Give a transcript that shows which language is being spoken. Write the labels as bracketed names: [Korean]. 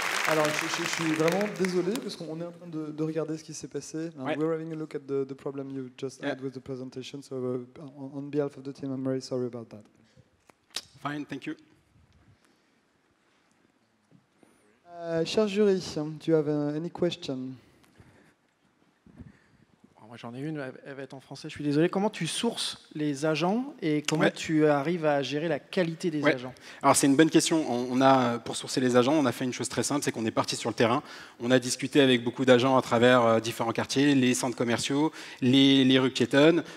[French] Alors, je suis vraiment désolé parce qu'on est en train de regarder ce qui s'est passé. Ouais. [English] We're having a look at the problem you just had with the presentation. So, on behalf of the team, I'm very sorry about that. Fine, thank you. [French] Cher jury, [English] do you have any question? [French] Moi, j'en ai une, elle va être en français, je suis désolé. Comment tu sources les agents et comment tu arrives à gérer la qualité des agents? Alors, c'est une bonne question. Pour sourcer les agents, on a fait une chose très simple, c'est qu'on est parti sur le terrain. On a discuté avec beaucoup d'agents à travers différents quartiers, les centres commerciaux, les rues piétonnes.